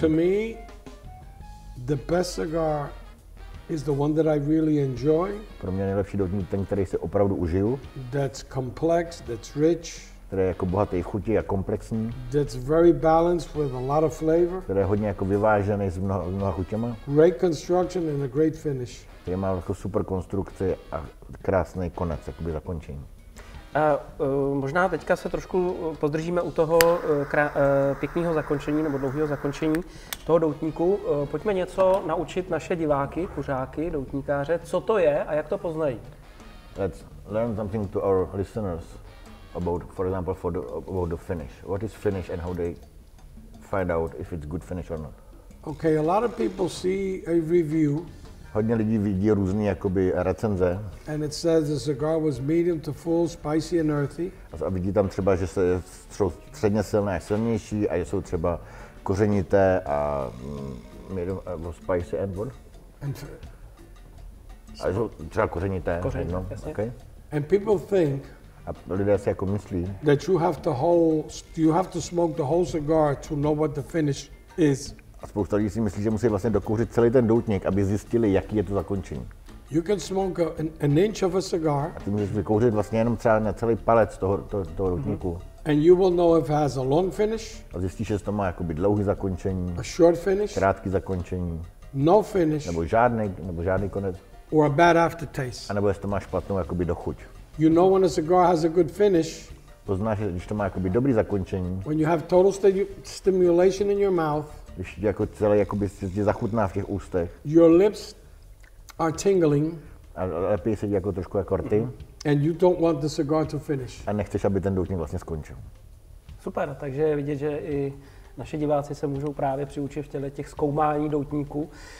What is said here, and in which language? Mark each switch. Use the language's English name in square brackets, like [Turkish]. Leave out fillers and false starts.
[English] To me, the best cigar is the one that I really enjoy. [Czech] Pro mě nejlepší doutník ten, který si opravdu užiju. [English] That's complex, that's rich. [Czech] Který je jako bohatý v chuti a komplexní. [English] That's very balanced with a lot of flavor. [Czech] Který je hodně jako vyvážený s mnoha chutěma. [English] Great construction and a great finish. [Czech] Který má jako super konstrukci a krásný konec, jakoby zakončení. Možná teďka se trošku pozdržíme u toho pěkného zakončení nebo dlouhého zakončení toho doutníku. Pojďme něco naučit naše diváky, kuřáky, doutníkáře, co to je a jak to poznají. [English] Let's learn something to our listeners about, for example, about the finish. What is finish and how they find out if it's good finish or not? Okay, a lot of people see a review. [Czech] Hodně lidí vidí různé jakoby recenze. [English] And it says the cigar was medium to full, spicy and earthy. [Czech] A vidí tam třeba, že jsou středně silné a silnější a jsou třeba kořenité a [English] medium spicy and what? [Czech] A jsou třeba kořenité. No? [English] Okay. And people think [Czech] a lidé si jako myslí, [English] that you have to smoke the whole cigar to know what the finish is [Czech] A spousta lidí si myslí, že musí vlastně dokouřit celý ten doutník, aby zjistili, jaký je to zakončení. [English] You can smoke an inch of a cigar. [Czech] A ty můžeš vykouřit vlastně jenom třeba na celý palec toho doutníku. [English] And you will know if it has a long finish. [Czech] A zjistíš, že to má jakoby dlouhý zakončení, [English] a short finish, [Czech] krátký zakončení, [English] no finish, [Czech] nebo žádný konec, [English] or a bad aftertaste. [Czech] a nebo jestli to má špatnou jakoby dochuť. [English] You know when a cigar has a good finish. [Czech] To znamená, že když to má jakoby dobrý zakončení, [English] when you have total stimulation in your mouth, [Czech] když jako celé jakoby si zachutná v těch ústech, [English] your lips are tingling, [Czech] a lepí sedí jako trošku jako rty, [English] and you don't want the cigar to finish. [Czech] A nechceš, aby ten doutník vlastně skončil. Super, takže je vidět, že i naši diváci se můžou právě přiučit v těch zkoumání doutníků.